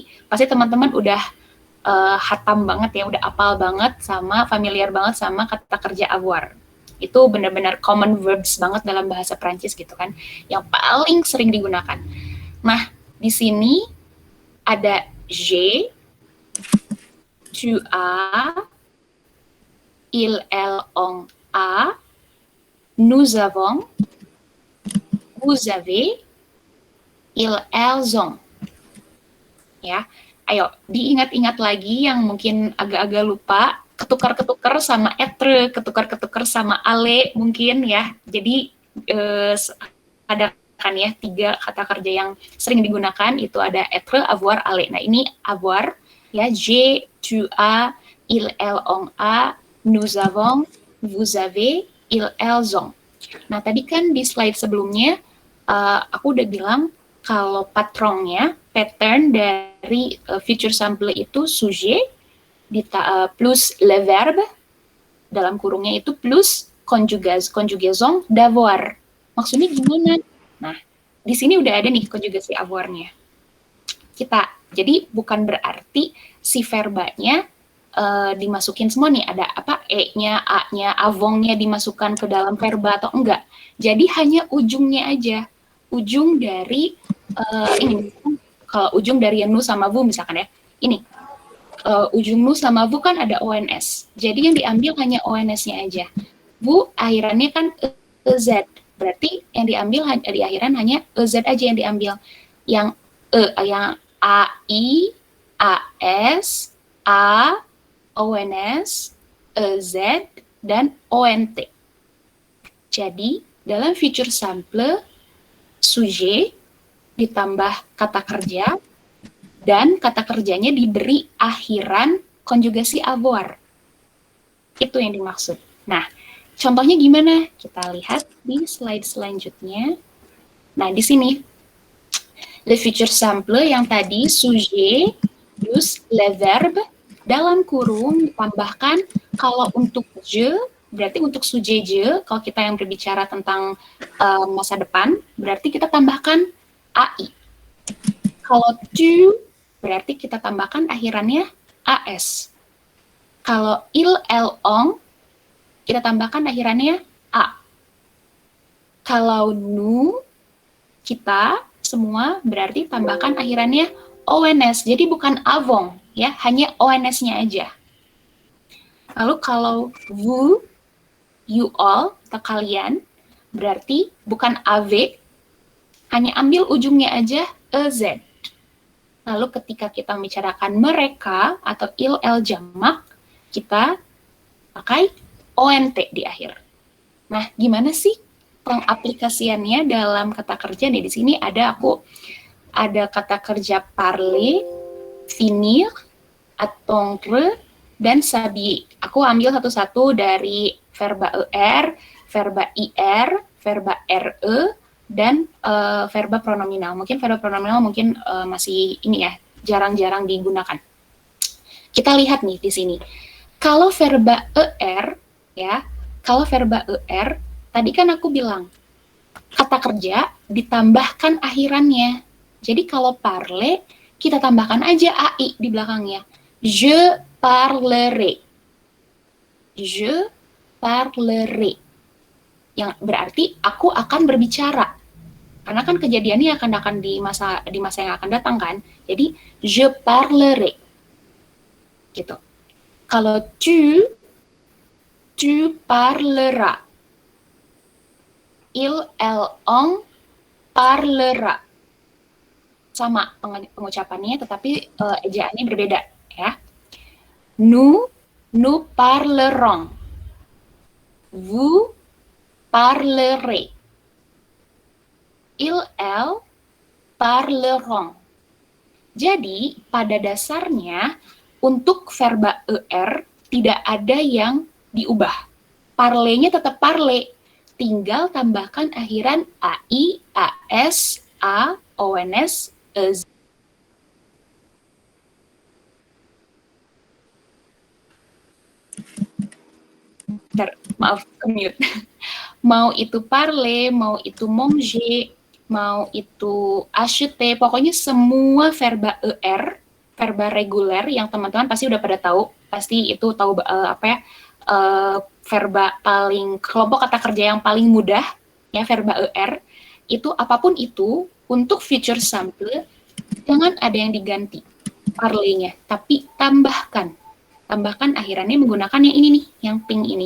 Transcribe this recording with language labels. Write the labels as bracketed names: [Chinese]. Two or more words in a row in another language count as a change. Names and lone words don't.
[Indonesian] Pasti teman-teman udah hatam banget ya, udah apal banget sama familiar banget sama kata kerja avoir. Itu benar-benar [English] common verbs [Indonesian] banget dalam bahasa Prancis gitu kan, yang paling sering digunakan. Nah, di sini ada [French] j'ai, tu as, il, elle, on a, nous avons, vous avez, il, elles ont. [Indonesian] Ya, ayo diingat-ingat lagi yang mungkin agak-agak lupa, ketukar-ketukar sama etre, ketukar-ketukar sama ale mungkin ya. Jadi ada kan ya 3 kata kerja yang sering digunakan, itu ada etre, avoir, ale. Nah ini avoir ya, [French] j'ai, tu as, il, elle, on a, nous avons, vous avez, il, elles ont. [Indonesian] Nah tadi kan di slide sebelumnya aku udah bilang kalau patronnya, pattern dari [English] future simple [Indonesian] itu [French] sujet plus le verbe [Indonesian] dalam kurungnya itu [French] plus conjugaison d'avoir. [Indonesian] Maksudnya gimana? Nah, di sini udah ada nih konjugasi avoir-nya. Jadi bukan berarti si verbanya dimasukin semua nih, ada apa e-nya, a-nya, avongnya dimasukkan ke dalam verba atau enggak. Jadi hanya ujungnya aja. Ujung dari ini, kalau ujung dari nu sama vu misalkan ya, ini ujung nu sama vu kan ada ons, jadi yang diambil hanya ons-nya aja. Vu akhirannya kan ez, berarti yang diambil di akhiran hanya ez aja yang diambil. Yang yang ai, as, a, ons, ez, dan ont. Jadi dalam [English] future simple [Indonesian] sujet ditambah kata kerja, dan kata kerjanya diberi akhiran konjugasi avoir. Itu yang dimaksud. Nah, contohnya gimana? Kita lihat di slide selanjutnya. Nah, di sini, [French] le future simple [Indonesian] yang tadi, [French] sujet plus le verbe, [Indonesian] dalam kurung ditambahkan, kalau untuk je, berarti untuk sujet je, kalau kita yang berbicara tentang masa depan, berarti kita tambahkan ai. Kalau tu, berarti kita tambahkan akhirannya as. [French] Kalau il, elle, on, [Indonesian] kita tambahkan akhirannya a. Kalau nous, kita semua, berarti tambahkan akhirannya ons. Jadi bukan avons, ya, hanya ons-nya aja. Lalu kalau vous, [English] you all, [Indonesian] atau kalian, berarti bukan ave, hanya ambil ujungnya aja ez. Lalu ketika kita membicarakan mereka atau il, el jamak, kita pakai ont di akhir. Nah, gimana sih pengaplikasiannya dalam kata kerja? Nih, di sini ada kata kerja parler, finir, attendre, dan s'habiller. Aku ambil satu-satu dari verba er, verba ir, verba re, dan verba pronominal. Mungkin verba pronominal masih ini ya, jarang-jarang digunakan. Kita lihat nih di sini. Kalau verba er ya, kalau verba er tadi kan aku bilang kata kerja ditambahkan akhirannya. Jadi kalau parler kita tambahkan aja ai di belakangnya. [French] Je parlerai. Je parlerai. [Indonesian] Yang berarti aku akan berbicara. Karena kan kejadiannya akan di masa yang akan datang kan. Jadi [French] je parlerai. [Indonesian] Gitu. [French] Kalau tu parleras. Il, elle, on parlera. [Indonesian] Sama pengucapannya, tetapi ejaannya berbeda ya. [French] Nous parlerons. Vous parlerez. Il, elle parleront. [Indonesian] Jadi pada dasarnya untuk verba er tidak ada yang diubah. Parlenya tetap parle, tinggal tambahkan akhiran ai, as, a, ons, ez. Maaf, ke-mute. Mau itu parler, mau itu manger, mau itu acheter, pokoknya semua verba er, verba reguler yang teman-teman pasti udah pada tahu, pasti itu tahu verba paling kelompok kata kerja yang paling mudah ya, verba ER itu apapun itu untuk [English] future simple [Indonesian] jangan ada yang diganti parley-nya, tapi tambahkan akhirannya menggunakan yang ini nih, yang pink ini.